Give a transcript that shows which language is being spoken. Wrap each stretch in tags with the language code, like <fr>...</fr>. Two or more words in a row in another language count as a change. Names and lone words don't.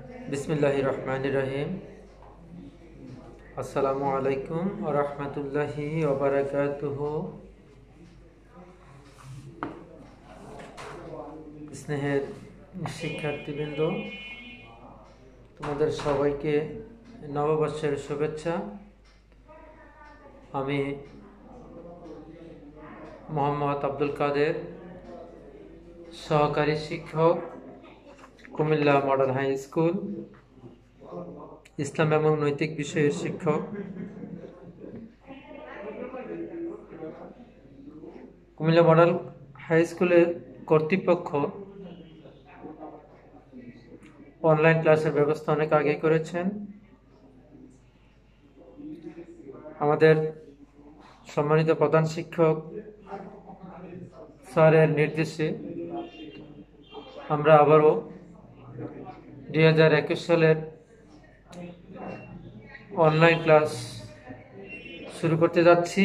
<ar>بسم الله الرحمن الرحيم۔ السلام عليكم ورحمة الله وبركاته.</ar> <bn>স্নেহের শিক্ষার্থীবৃন্দ, তোমাদের সবাইকে নববর্ষের শুভেচ্ছা। আমি মোহাম্মদ আব্দুল কাদের, সহকারী শিক্ষক, কুমিল্লা মডেল হাই স্কুল, ইসলাম এবং নৈতিক বিষয় শিক্ষক। কুমিল্লা মডেল হাই স্কুল কর্তৃপক্ষ</bn> <en>online classer</en> <bn>ব্যবস্থা অনেক আগে করেছেন। আমাদের সম্মানিত প্রধান শিক্ষক স্যারের নির্দেশে আমরা আবারও 2021 সালের</bn> <en>online class</en> <bn>শুরু করতে যাচ্ছি।</bn>